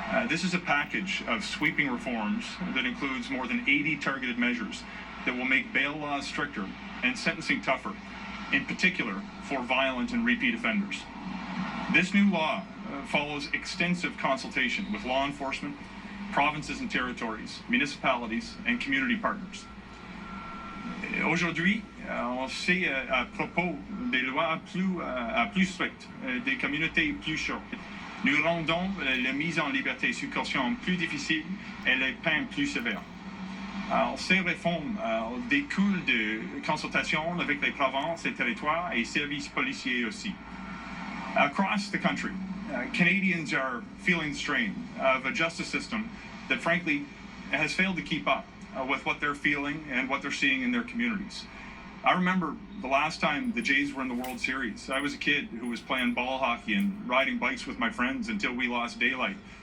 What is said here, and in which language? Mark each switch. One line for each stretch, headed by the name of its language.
English: This is a package of sweeping reforms that includes more than 80 targeted measures that will make bail laws stricter and sentencing tougher, in particular for violent and repeat offenders. This new law follows extensive consultation with law enforcement, provinces and territories, municipalities, and community partners.
French: Aujourd'hui, on sait à propos des lois plus strictes, des communautés plus chaudes. Nous rendons la mise en liberté sous caution plus difficile et les peines plus sévères. Alors, ces réformes découlent de consultations avec les provinces et territoires et services policiers aussi.
English: Across the country, Canadians are feeling the strain of a justice system that frankly has failed to keep up with what they're feeling and what they're seeing in their communities. I remember the last time the Jays were in the World Series. I was a kid who was playing ball hockey and riding bikes with my friends until we lost daylight.